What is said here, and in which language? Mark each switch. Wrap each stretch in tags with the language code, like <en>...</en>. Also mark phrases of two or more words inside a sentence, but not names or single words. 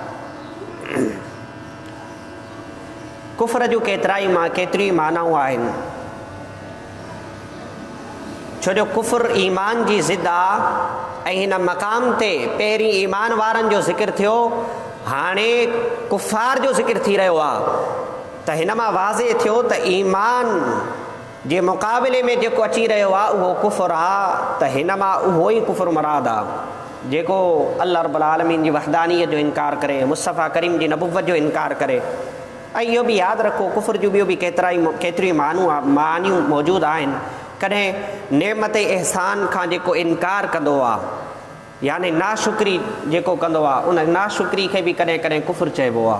<sd>کفر جو کیتری معناؤں آہن، چھو جو کفر ایمان جی ضد آ، ہن مقام تے پہری ایمان وارن جو ذکر تھیو، ہانے کفار جو ذکر تھی رہو آ، تو ہن ماں واضح تھیو تو ایمان جے مقابلے میں جو اچی رہو آ وہ کفر آ، تو ہن ماں وہی کفر مراد آ۔ जेको अल्लाह रब्बुल आलमीन जी वहदानियत जो इनकार करे, मुस्तफ़ा करीम जी नबुव्वत जो इनकार करे। ऐं इहो बि यादि रखो, कुफ़र जूं ॿियूं बि केतिरियूं मानियूं मौजूदु आहिनि। कॾहिं नेमत इहसान खां जेको इनकार कंदो आहे, यानी नाशुक्री जेको कंदो आहे, उन नाशुक्री खे बि कॾहिं कॾहिं कुफ़र चइबो आहे।</sd>